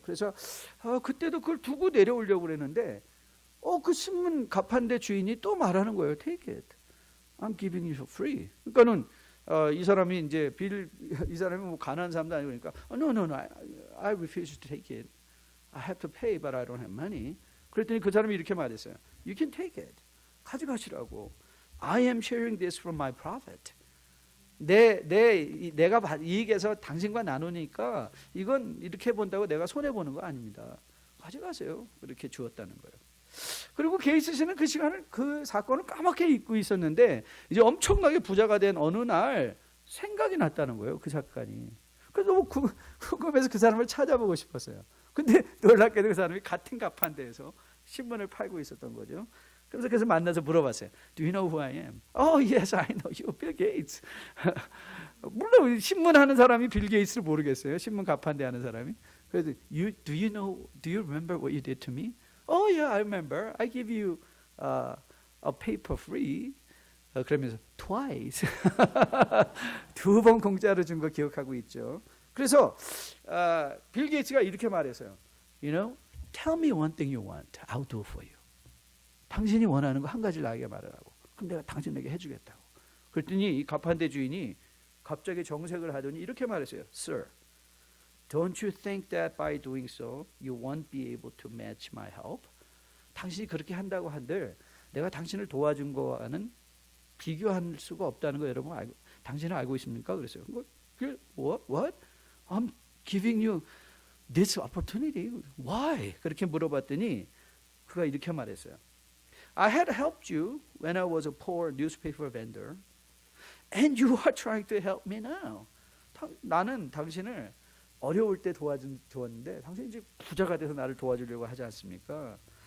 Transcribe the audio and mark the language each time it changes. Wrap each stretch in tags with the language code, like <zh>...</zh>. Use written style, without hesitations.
<ko>그래서 그때도 그걸 두고 내려오려고 그랬는데 그 신문 가판대 주인이 또 말하는 거예요.</ko> <en>Take it. I'm giving you for free.</en> <ko>그러니까는 이 사람이 이제 이 사람이 뭐 가난한 사람도 아니고 그러니까</ko> <en>No, I refuse to take it. I have to pay, but I don't have money.</en> <ko>그랬더니 그 사람이 이렇게 말했어요.</ko> <en>You can take it.</en> <ko>가져가시라고.</ko> <en>I am sharing this from my profit.</en> <ko>내가 이익에서 당신과 나누니까 이건 이렇게 본다고 내가 손해보는 거 아닙니다. 가져가세요. 그렇게 주었다는 거예요. 그리고 게이츠 씨는 그 사건을 까맣게 잊고 있었는데 이제 엄청나게 부자가 된 어느 날 생각이 났다는 거예요. 그 사건이. 그래서 너무 궁금해서 그 사람을 찾아보고 싶었어요. 근데 놀랍게도 그 사람이 같은 가판대에서 신문을 팔고 있었던 거죠. 그래서 만나서 물어봤어요.</ko> <en>Do you know who I am? Oh yes, I know you, Bill Gates.</en> <ko>물론 신문 하는 사람이 빌 게이츠를 모르겠어요. 신문 가판대 하는 사람이. 그래서</ko> <en>do you remember what you did to me? Oh yeah, I remember. I give you a paper free.</en> <ko>그러면서</ko> <en>twice.</en> <ko>2번 공짜로 준 거 기억하고 있죠. 그래서 빌 게이츠가 이렇게 말했어요.</ko> <en>You know, tell me one thing you want. I'll do for you.</en> <ko>당신이 원하는 거 한 가지를 나에게 말하라고. 그럼 내가 당신에게 해주겠다고. 그랬더니 이 가판대 주인이 갑자기 정색을 하더니 이렇게 말했어요.</ko> <en>Sir, don't you think that by doing so you won't be able to match my help?</en> <ko>당신이 그렇게 한다고 한들 내가 당신을 도와준 거와는 비교할 수가 없다는 거 여러분 당신은 알고 있습니까? 그랬어요.</ko> <en>What? I'm giving you this opportunity. Why?</en> <ko>그렇게 물어봤더니 그가 이렇게 말했어요.</ko> <en>I had helped you when I was a poor newspaper vendor, and you are trying to help me now.</en> <ko>나는 당신을 어려울 때 도왔는데 당신이 이제 부자가 돼서 나를 도와주려고 하지 않습니까?</ko>